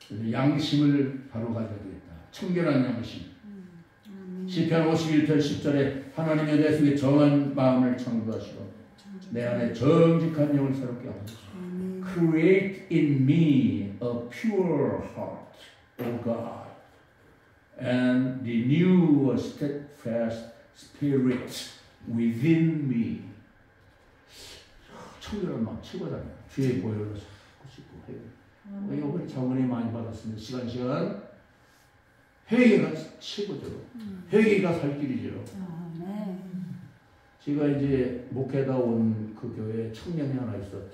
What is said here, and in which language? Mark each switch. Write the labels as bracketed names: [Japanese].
[Korean] 양심을 바로 가져야 되겠다. 청결한 양심. 시편 51편 10절에 하나님의 내 속에 정한 마음을 창조하시고 내 안에 정직한 영을 새롭게 하소서. [English] Create in me a pure heart, O God, and renew a steadfast spirit within me. [Korean] 청결한 마음 최고잖아요. 주의 보혈로 자꾸 씻고 해요. 이번에 자문에 많이 받았습니다. 시간 회개가 최고죠. 회개가 살 길이죠. 제가 이제 목회다 온 그 교회에 청년이 하나 있어.